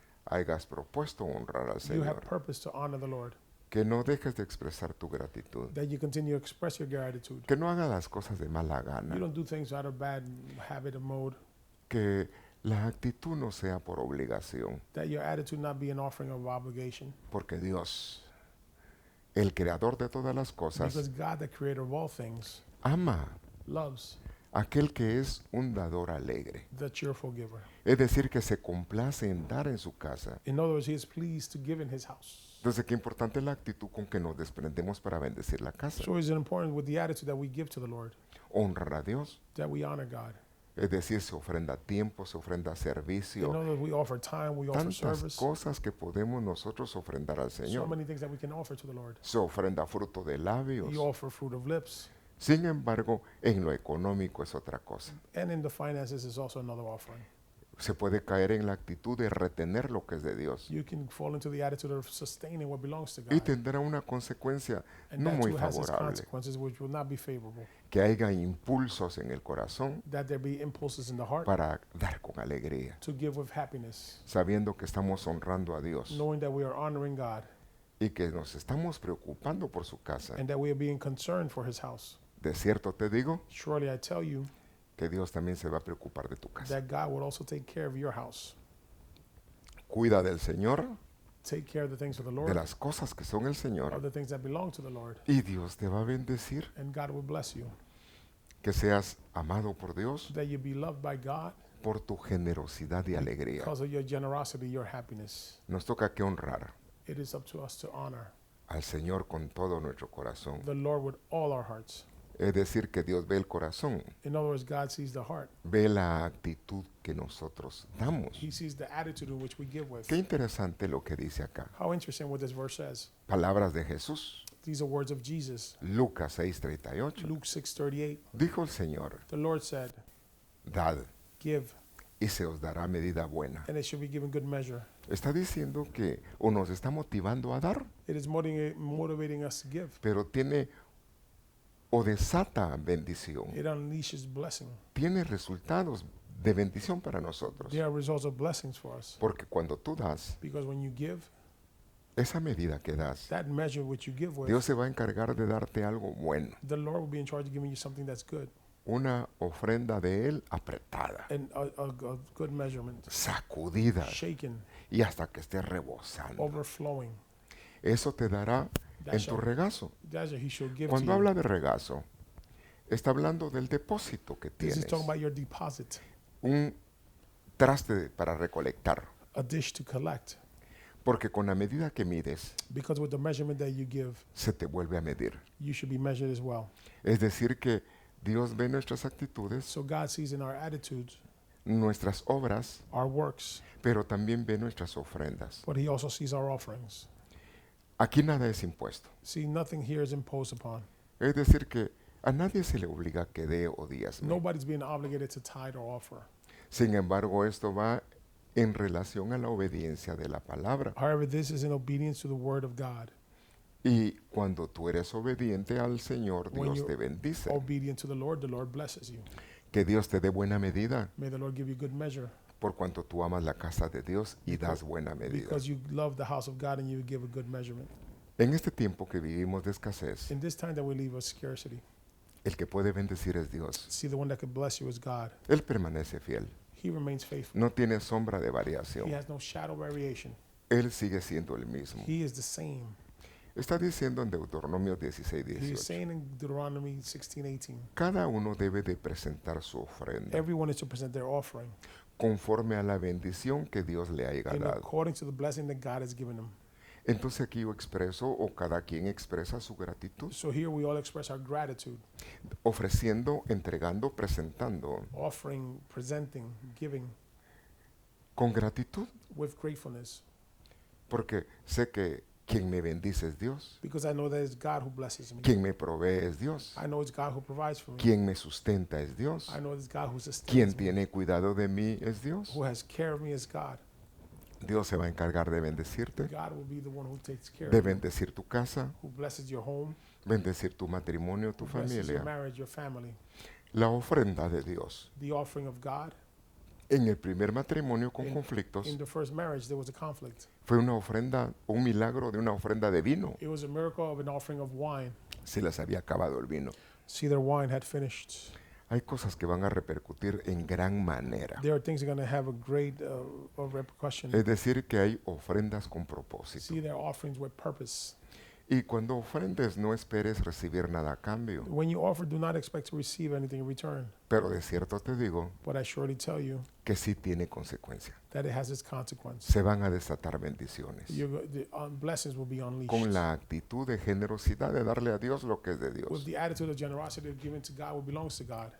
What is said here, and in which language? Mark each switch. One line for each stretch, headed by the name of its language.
Spanish: hayas propuesto honrar al
English: you have
Spanish: Señor.
English: purpose to honor the Lord.
Spanish: Que no dejes de expresar tu gratitud.
English: That you continue to express your gratitude.
Spanish: Que no hagas las cosas de mala
English: You
Spanish: gana.
English: don't do things out of bad habit or mode.
Spanish: Que la actitud no sea por obligación.
English: That your attitude not be an offering of obligation.
Spanish: Porque Dios, el creador de todas las
English: Because
Spanish: cosas,
English: God, the creator of all things,
Spanish: ama
English: loves
Spanish: a aquel que es un dador alegre.
English: the cheerful giver.
Spanish: Es decir, que se complace en dar en su casa.
English: In other words, he is pleased to give in his house.
Spanish: Entonces, qué importante es la actitud con que nos desprendemos para bendecir la casa.
English: So it's important with the attitude that we give to the Lord,
Spanish: Honrar a Dios.
English: that we honor God.
Spanish: Es decir, se ofrenda tiempo, se ofrenda
English: In
Spanish: servicio.
English: other words, we offer time, we offer
Spanish: Tantas
English: service.
Spanish: cosas que podemos nosotros ofrendar al
English: So
Spanish: Señor.
English: many things that we can offer to the Lord.
Spanish: Se ofrenda fruto de labios.
English: You offer fruit of lips.
Spanish: Sin embargo, en lo económico es otra cosa.
English: And in the finances is also another offering.
Spanish: Se puede caer en la actitud de retener lo que es de Dios.
English: You can fall into the attitude of sustaining what belongs to
Spanish: Y
English: God.
Spanish: tendrá una consecuencia
English: And
Spanish: no
English: that
Spanish: muy
English: too has its
Spanish: favorable.
English: consequences which will not be favorable.
Spanish: Que haya impulsos en el corazón
English: That there be impulses in the heart
Spanish: para dar con alegría,
English: to give with happiness,
Spanish: sabiendo que estamos honrando a Dios
English: knowing that we are honoring God
Spanish: y que nos estamos preocupando por su casa.
English: and that we are being concerned for his house.
Spanish: De cierto te digo
English: Surely I tell you
Spanish: que Dios también se va a preocupar de tu casa.
English: that God will also take care of your house.
Spanish: Cuida del Señor,
English: Take care of the things of the
Spanish: de
English: Lord,
Spanish: las cosas que son el
English: of
Spanish: Señor,
English: the things that belong to the Lord,
Spanish: y Dios te va a bendecir.
English: and God will bless you.
Spanish: Que seas amado por Dios
English: That you be loved by God
Spanish: por tu generosidad y alegría.
English: because of your generosity, your happiness.
Spanish: Nos toca que honrar
English: It is up to us to honor
Spanish: al Señor con todo nuestro corazón.
English: the Lord with all our hearts.
Spanish: Es decir, que Dios ve el corazón,
English: In other words, God sees the heart.
Spanish: ve la actitud que nosotros damos.
English: He sees the attitude in which we give with.
Spanish: Qué interesante lo que dice acá.
English: How interesting what this verse says.
Spanish: Palabras de Jesús.
English: These are words of Jesus.
Spanish: Lucas 6:38.
English: Luke 6:38.
Spanish: Dijo el Señor,
English: The Lord said,
Spanish: dad
English: give,
Spanish: y se os dará medida buena.
English: and it should be given good measure.
Spanish: Está diciendo que o nos está motivando a dar,
English: It is motivating us to give.
Spanish: pero tiene o desata bendición.
English: It unleashes blessing.
Spanish: Tiene resultados de bendición para nosotros.
English: There are results of blessings for us.
Spanish: Porque cuando tú das,
English: Because when you give,
Spanish: esa medida que das,
English: that measure which you give with,
Spanish: Dios se va a encargar de darte algo bueno.
English: the Lord will be in charge of giving you something that's good.
Spanish: Una ofrenda de Él apretada,
English: And a good measurement.
Spanish: sacudida
English: Shaken,
Spanish: y hasta que esté rebosando.
English: overflowing.
Spanish: Eso te dará
English: That
Spanish: en tu
English: shall,
Spanish: regazo.
English: that he shall give to
Spanish: Cuando
English: you.
Spanish: habla de regazo, está hablando del depósito que
English: This is
Spanish: tienes.
English: talking about your deposit,
Spanish: Un traste para recolectar.
English: a dish to collect.
Spanish: Porque con la medida que mides,
English: Because with the measurement that you give,
Spanish: se te vuelve a medir.
English: you should be measured as well.
Spanish: Es decir, que Dios ve nuestras actitudes,
English: So God sees in our attitudes,
Spanish: nuestras obras,
English: our works,
Spanish: pero también ve nuestras ofrendas.
English: but he also sees our offerings.
Spanish: Aquí nada es impuesto.
English: See, nothing here is imposed upon.
Spanish: Es decir, que a nadie se le obliga que dé o diezme.
English: Nobody's being obligated to tithe or offer.
Spanish: Sin embargo, esto va en relación a la obediencia de la palabra.
English: However, this is in obedience to the word of God.
Spanish: Y cuando tú eres obediente al Señor,
English: When
Spanish: Dios
English: you're
Spanish: te bendice.
English: Obedient to the Lord blesses you.
Spanish: Que Dios te dé buena medida,
English: May the Lord give you good measure
Spanish: por cuanto tú amas la casa de Dios y das buena medida.
English: because you love the house of God and you give a good measurement.
Spanish: En este tiempo que vivimos de escasez,
English: In this time that we live of scarcity,
Spanish: El que puede bendecir es Dios.
English: See, the one that could bless you is God.
Spanish: Él permanece fiel.
English: He remains faithful.
Spanish: No tiene sombra de
English: He
Spanish: variación.
English: has no shadow of variation.
Spanish: Él sigue siendo el mismo.
English: He is the same.
Spanish: Está diciendo en Deuteronomio
English: He
Spanish: 16:18.
English: is saying in Deuteronomy 16:18,
Spanish: Cada uno debe de presentar su ofrenda
English: everyone is to present their offering
Spanish: conforme a la bendición que Dios le haya
English: in
Spanish: dado.
English: according to the blessing that God has given them.
Spanish: Entonces aquí yo expreso o cada quien expresa su gratitud,
English: So here we all express our gratitude,
Spanish: ofreciendo, entregando, presentando
English: offering, presenting, giving
Spanish: con gratitud,
English: with gratefulness,
Spanish: porque sé que quien me bendice es Dios,
English: because I know that it's God who blesses me.
Spanish: quien me provee es Dios,
English: I know it's God who provides for me.
Spanish: quien me sustenta es Dios,
English: I know it's God who
Spanish: quien
English: sustains me.
Spanish: tiene cuidado de mí es Dios.
English: Who has care of me is God.
Spanish: Dios se va a encargar de bendecirte,
English: God will be the one who takes care
Spanish: de
English: of you,
Spanish: bendecir tu casa,
English: who blesses your home,
Spanish: bendecir tu matrimonio, tu
English: who blesses your
Spanish: familia.
English: marriage, your family.
Spanish: La ofrenda de Dios.
English: The offering of God.
Spanish: En el primer matrimonio con
English: In
Spanish: conflictos
English: the first marriage, there was a conflict.
Spanish: fue una ofrenda, un milagro de una ofrenda de vino.
English: It was a miracle of an offering of wine.
Spanish: Se les había acabado el vino.
English: See, their wine had finished.
Spanish: Hay cosas que van a repercutir en gran manera.
English: There are things that are going to have a great repercussion.
Spanish: Es decir, que hay ofrendas con propósito.
English: See, their offerings with purpose.
Spanish: Y cuando ofrendes, no esperes recibir nada a cambio.
English: When you offer, do not expect to receive anything in return.
Spanish: Pero de cierto te digo
English: But I surely tell you
Spanish: que sí tiene consecuencia.
English: that it has its consequence.
Spanish: Se van a desatar bendiciones.
English: The blessings will be unleashed.
Spanish: Con la actitud de generosidad de darle a Dios lo que es de
English: With
Spanish: Dios.
English: the attitude of generosity of giving to God what belongs to God.